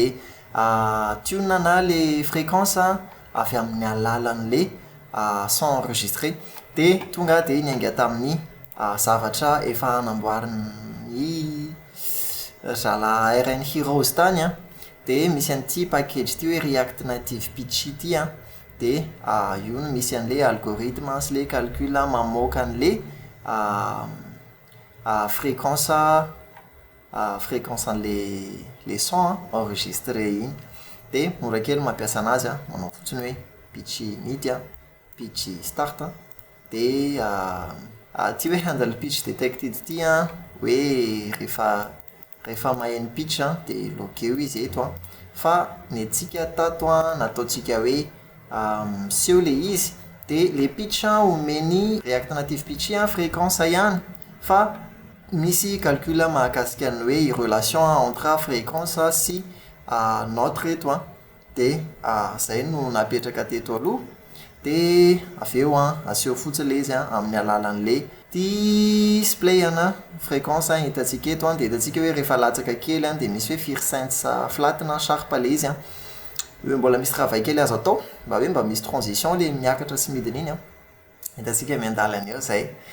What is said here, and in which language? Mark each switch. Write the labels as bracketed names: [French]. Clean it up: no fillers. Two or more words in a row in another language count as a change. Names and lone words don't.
[Malagasy] tune na le fréquence avy amin'ny alalan'le [French] son enregistré [Malagasy] dia tonga dia niainga tamin'ny zavatra efa namboariny zala RN Heroes tany dia misy an'ity package ity hoe React Native Pitch ity dia io no misy an'le algorithme sy le calcul mamoaka an'le fréquence an'le [French] son enregistré [Malagasy] iny dia mora kely mampiasa anazy manao fotsiny hoe [English] pitch mid pitch start [Malagasy] dia ty hoe [English] handle pitch detected [Malagasy] ity hoe rehefa maheno pitch dia loqué izy eto fa ny antsika tato nataontsika hoe miseho le izy dia le pitch omeny React Native Pitch fréquence ihany fa misy calcul mahakasika ny hoe [French] relation entre fréquence [Malagasy] sy note eto dia zay no napetraka teto aloha dia avy eo aseho fotsiny le izy amin'ny alalan'le display fréquence hitantsika eto dia hitantsika hoe rehefa latsaka kely dia misy hoe firsense flat na sharp le izy hoe mbola misy travail kely azo atao mba misy transition le miakatra sy midiny iny hitantsika miandalana eo zay